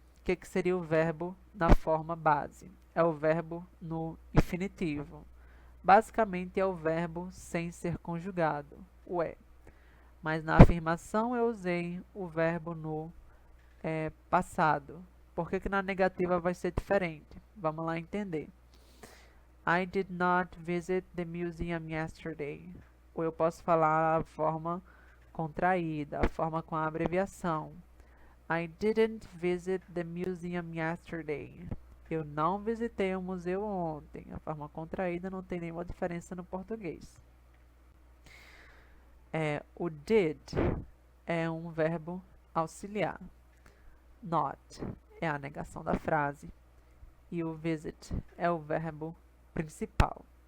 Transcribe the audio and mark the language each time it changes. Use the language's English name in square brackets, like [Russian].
[Portuguese] O que seria o verbo na forma base? É o verbo no infinitivo. Basicamente é o verbo sem ser conjugado, o é. Mas na afirmação eu usei o verbo no passado. Por que na negativa vai ser diferente? Vamos lá entender. [English] I did not visit the museum yesterday. [Portuguese] Ou eu posso falar a forma contraída, a forma com a abreviação. [English] I didn't visit the museum yesterday. [Portuguese] Eu não visitei o museu ontem. A forma contraída não tem nenhuma diferença no português. O did é um verbo auxiliar. Not é a negação da frase. E o visit é o verbo principal.